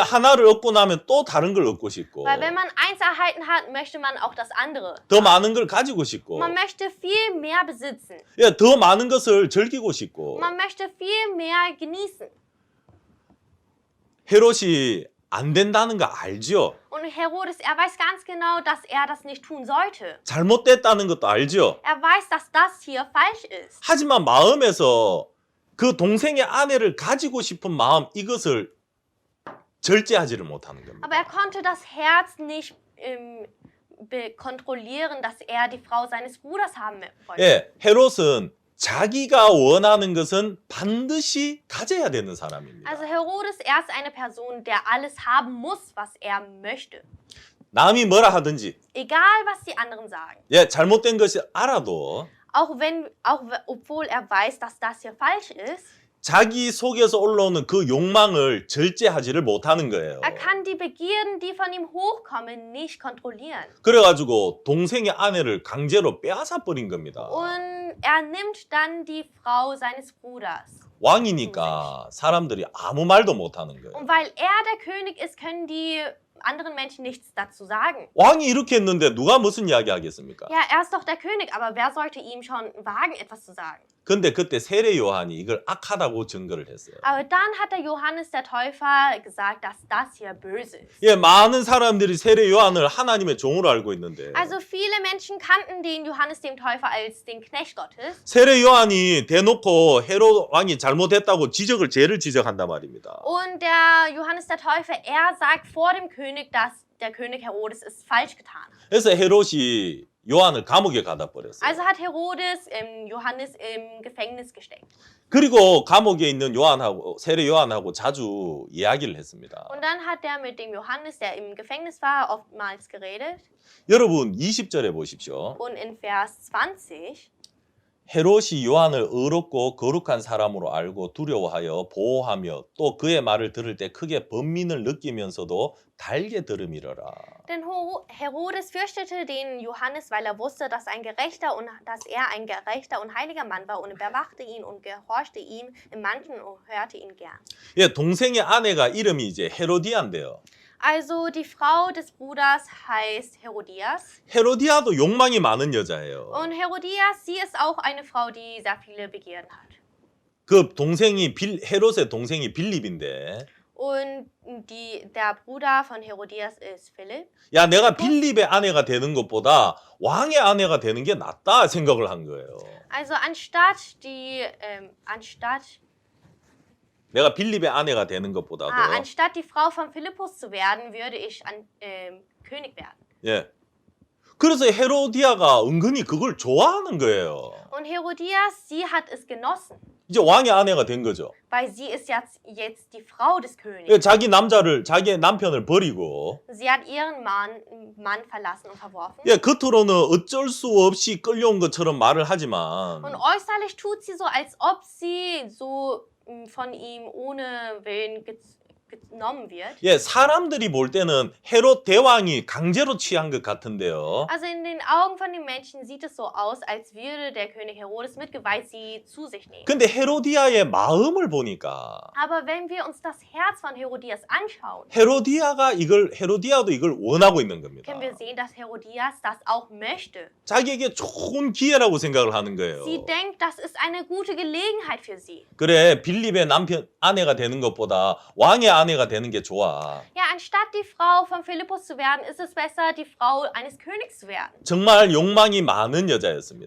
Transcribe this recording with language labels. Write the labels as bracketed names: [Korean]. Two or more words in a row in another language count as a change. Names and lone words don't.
[Korean] 하나를 얻고 나면 또 다른 걸 얻고 싶고 [German] Weil wenn man eins erhalten hat, möchte man auch das andere. [Korean] 더 많은 걸 가지고 싶고 [German] Man möchte viel mehr besitzen. [Korean] 더 많은 것을 즐기고 싶고 [German] Man möchte viel mehr genießen. [Korean] 헤롯이 안 된다는 거 알죠? [German] Und Herodes, er weiß ganz genau, dass er das nicht tun sollte. [Korean] 잘못됐다는 것도 알죠? [German] Er weiß, dass das hier falsch ist. [Korean] 하지만 마음에서 그 동생의 아내를 가지고 싶은 마음 이것을 절제하지를 못하는 겁니다. [German] Aber er konnte das Herz nicht kontrollieren, dass er die Frau seines Bruders haben wollte. [Korean] 헤롯은 자기가 원하는 것은 반드시 가져야 되는 사람입니다. [German] Also Herodes, er ist eine Person, der alles haben muss, was er möchte. [Korean] 남이 뭐라 하든지 [German] Egal, was die anderen sagen. [Korean] 잘못된 것이 알아도 [German] Obwohl er weiß, dass das hier falsch ist. [Korean] 자기 속에서 올라오는 그 욕망을 절제하지를 못하는 거예요. [German] Er kann die Begierden, die von ihm hochkommen, nicht kontrollieren. [Korean] 그래가지고 동생의 아내를 강제로 빼앗아 버린 겁니다. [German] Und er nimmt dann die Frau seines Bruders. [Korean] 왕이니까 사람들이 아무 말도 못하는 거예요. [German] Und weil er der König ist, können die anderen Menschen nichts dazu sagen. [Korean] 왕이 이렇게 했는데 누가 무슨 이야기 하겠습니까? [German] Ja, er ist doch der König, aber wer sollte ihm schon wagen, etwas zu sagen? [Korean] 근데 그때 세례 요한이 이걸 악하다고 증거를 했어요. [German] Aber dann hat der Johannes der Täufer gesagt, dass das hier böse ist. [Korean] 예, 많은 사람들이 세례 요한을 하나님의 종으로 알고 있는데 [German] Also viele Menschen kannten den Johannes dem Täufer als den Knecht Gottes. [Korean] 세례 요한이 대놓고 헤롯 왕이 잘못했다고 죄를 지적한단 말입니다. [German] Und der Johannes der Täufer, er sagt vor dem König, dass der König Herodes es falsch getan hat. [Korean] 그래서 헤롯이 요한을 감옥에 가다 버렸어요. [German] Also hat Herodes Johannes im Gefängnis gesteckt. [Korean] 그리고 감옥에 있는 요한하고 세례 요한하고 자주 이야기를 했습니다. [German] Und dann hat er mit dem Johannes, der im Gefängnis war, oftmals geredet. [Korean] 여러분 20절에 보십시오. [German] Und in Vers 20 [Korean] 헤롯이 요한을 의롭고 거룩한 사람으로 알고 두려워하여 보호하며 또 그의 말을 들을 때 크게 번민을 느끼면서도 달게 들음이러라. [German] Denn Herodes fürchtete den Johannes, weil er wusste, dass er ein gerechter und heiliger Mann war, und bewachte ihn und gehorchte ihm im Manchen und hörte ihn gern. [Korean] 예, 동생의 아내가 이름이 이제 헤로디아인데요. [German] Also die Frau des Bruders heißt Herodias. [Korean] 헤로디아도 욕망이 많은 여자예요. [German] Und Herodias, sie ist auch eine Frau, die sehr viele Begierden hat. [Korean] 그 동생이 헤롯의 동생이 빌립인데, [German] Und der Bruder von Herodias ist Philipp. [Korean] 야, 내가 빌립의 아내가 되는 것보다 왕의 아내가 되는 게 낫다 생각을 한 거예요. [German] Also anstatt [Korean] 내가 빌립의 아내가 되는 것보다도. [German] anstatt die Frau von Philippus zu werden, würde ich König werden. [Korean] 예. 그래서 헤로디아가 은근히 그걸 좋아하는 거예요. [German] Und Herodias, sie hat es genossen, [Korean] 이제 왕의 아내가 된 거죠. [German] weil sie ist jetzt die Frau des Königs. [Korean] 예, 자기 남편을 버리고, [German] Sie hat ihren Mann verlassen und verworfen. [Korean] 예, 겉으로는 어쩔 수 없이 끌려온 것처럼 말을 하지만, [German] Und äußerlich tut sie so, als ob sie so von ihm ohne Willen genommen wird. [Korean] 예, 사람들이 볼 때는 헤롯 대왕이 강제로 취한 것 같은데요. [German] Also in den Augen von den Menschen sieht es so aus, als würde der König Herodes mit Gewalt sie zu sich nehmen. [Korean] 근데 헤로디아의 마음을 보니까 [German] Aber wenn wir uns das Herz von Herodias anschauen, [Korean] 헤로디아도 이걸 원하고 있는 겁니다. [German] können wir sehen, dass Herodias das auch möchte. [Korean] 자기에게 좋은 기회라고 생각을 하는 거예요. [German] Sie denkt, das ist eine gute Gelegenheit für sie. [Korean] 그래, 빌립의 아내가 되는 것보다 왕의 아내가 되는 게 좋아. [German] Ja, anstatt die Frau von Philippus zu werden, ist es besser, die Frau eines Königs zu werden. [Korean] 정말 욕망이 많은 여자였습니다.